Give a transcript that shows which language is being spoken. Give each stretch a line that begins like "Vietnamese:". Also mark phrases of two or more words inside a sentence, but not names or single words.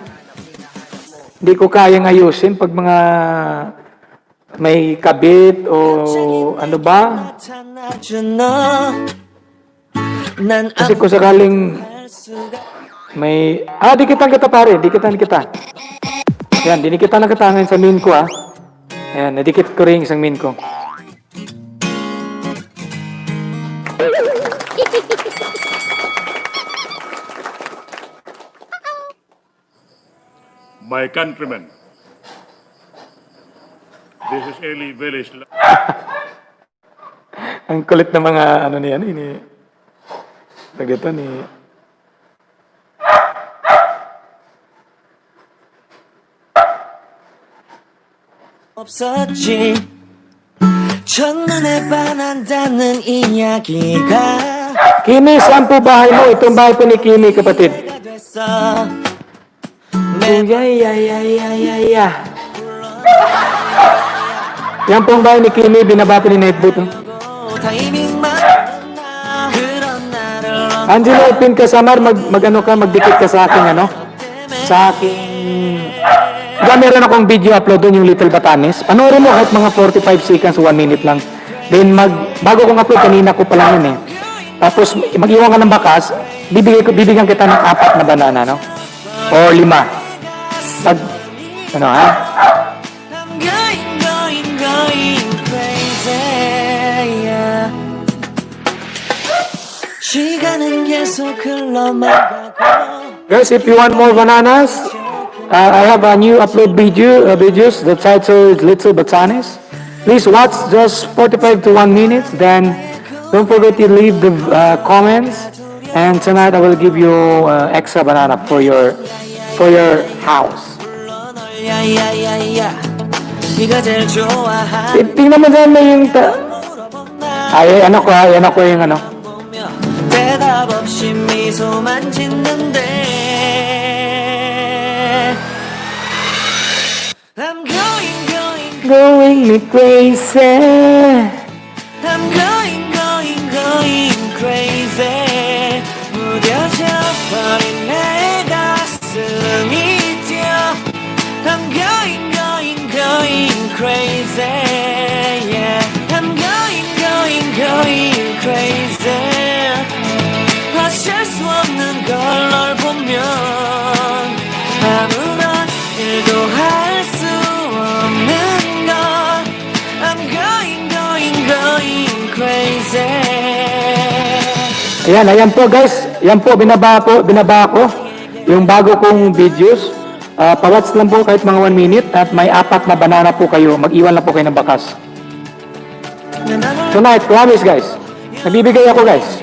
Filipino: Hindi ko kayang ayusin pag mga may kabit o ano ba? Kasi kung sakaling may... dikitan kita pare, dikitan kita. Yan, dinikitan na kita ngayon sa min ko, ha? Ayan, nadikit ko rin isang min ko.
English: My countrymen, this is Eli Village.
Filipino: Ang kulit ng mga ano niya, ini dito ni
Korean: 없었지 첫눈에 반한다는 이야기가
Filipino: Kimi, saan po bahay mo? Itong bahay po ni Kimi, kapatid.
Korean: 됐어 Uyay.
Filipino: Yan po ang bahay ni Kimi, binabati ni Nightboot.
Korean: 타이밍만 나 그런 나를
Filipino: Angelo, pin ka sa Mar, mag-ano ka, magdikit ka sa aking ano? Sa aking... Meron akong
English: video upload
Filipino: doon, yung Little Batanes. Panoorin mo kahit mga 45 seconds, 1 minute lang. Then bago kong upload, kanina ko pa lang yun eh. Tapos mag-iwan ka ng bakas, bibigyan kita ng 4 na banana, no? Or 5. Pag, ano ha?
English: I'm going crazy yeah.
Korean: 시간은 계속 흘러가고
English: Guys, if you want more bananas, I have a new upload videos. The title is Little Batanes. Please watch just 45 to 1 minute. Then don't forget to leave the comments. And tonight I will give you extra banana for your house.
Korean: 야야야야 네가 제일 좋아하는
Filipino: Tingnan mo dyan na yung ay, ano ko yung ano.
Korean: 대답 없이 미소만 짓는데
English: I'm going going me crazy. I'm going crazy
Korean: 무뎌져 버린 내 가슴이 뛰어
English: I'm going crazy yeah I'm going crazy
Korean: 어쩔 수 없는 걸 널 보면 아무런 일도 할 수 없는 걸
English: I'm going crazy
Filipino: Ayan po guys. Yan po, binaba ko yung bago kong videos. Pa-watch lang po kahit mga 1 minute at may 4 na banana po kayo. Mag-iwan lang po kayo ng bakas.
English: Tonight, promise guys.
Filipino: Nagbibigay ako guys.